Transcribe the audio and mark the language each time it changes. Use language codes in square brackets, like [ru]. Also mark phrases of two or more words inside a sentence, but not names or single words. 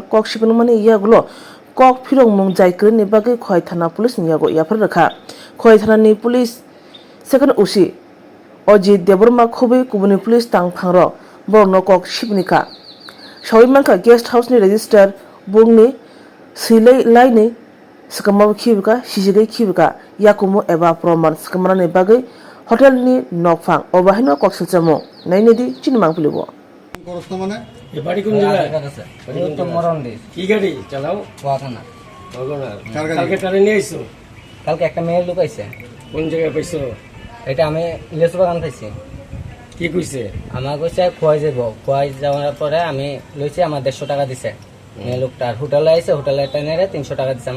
[trp] kok sibunmani yagulo kok phirong mung jaikre ni bagai khwai thana police ni yago yafare rakha khwai thana ni police second usi Ajit Deborma Khobe kubuni police tang phangro borno kok shibnika sawimanka [en] guest house [trp] ni register bungni silai laini skamaw khibka sijigai khibka yakumo eba proman skamana ni bagai hotel ni nokfang obahino kok silchamo nainedi chinmang pulibo [bn] করছ মানে এ বাড়ি কোন জায়গায় আছে এই তো মরন্ডি কি গাড়ি চালাও ওয়াখানা কার গাড়ি? কালকে কারে নিয়ে আইছো কালকে একটা মেয়ের লোক আইছে কোন জায়গায় পাইছো এটা আমি ইলেশ বাগান পাইছি কি কইছে আমার কইছে খোয়াই যাব খোয়াই যাওয়ার পরে আমি লইছি আমার 150 টাকা দিছে মেয়ে লোকটার হোটেলে আইছে হোটেলে টেনেরে 300 টাকা দিছে